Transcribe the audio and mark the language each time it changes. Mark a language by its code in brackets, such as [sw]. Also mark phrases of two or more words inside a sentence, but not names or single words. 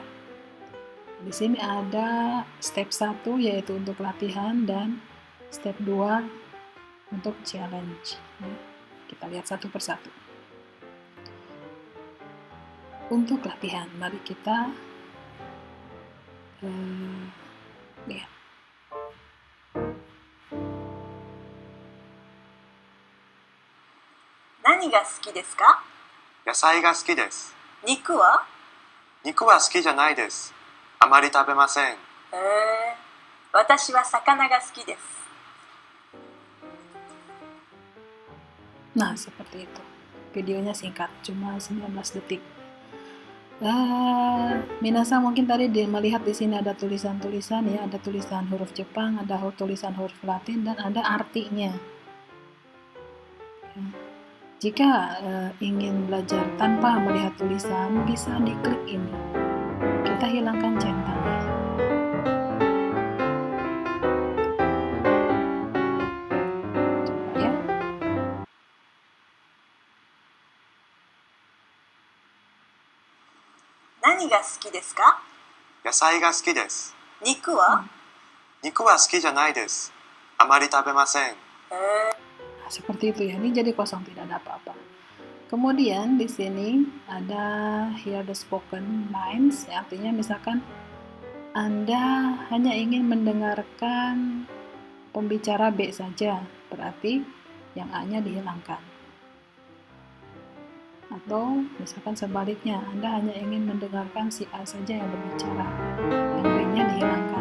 [id] Di sini ada step 1 yaitu untuk latihan dan step 2 untuk challenge. Ya. Kita lihat satu persatu. Untuk latihan, mari kita lihat. [ja] 何が好きですか? 野菜が好きです。肉は？肉は好きじゃないです。あまり食べません。私は魚が好きです。 [id] Nah, seperti itu. Videonya singkat, cuma 19 detik. Minasa mungkin tadi melihat di sini ada tulisan-tulisan ya, ada tulisan huruf Jepang, ada tulisan huruf Latin dan ada artinya. Jika ingin belajar tanpa melihat tulisan, bisa diklik ini. Kita hilangkan centangnya. Coba ya. [ja] 何が好きですか? 野菜が好きです。肉は？肉は好きじゃないです。あまり食べません。 [id] Seperti itu ya, ini jadi kosong, tidak ada apa-apa. Kemudian di sini ada [en] hear the spoken lines, [id] ya, artinya misalkan Anda hanya ingin mendengarkan pembicara B saja, berarti yang A-nya dihilangkan. Atau misalkan sebaliknya, Anda hanya ingin mendengarkan si A saja yang berbicara, yang B-nya dihilangkan.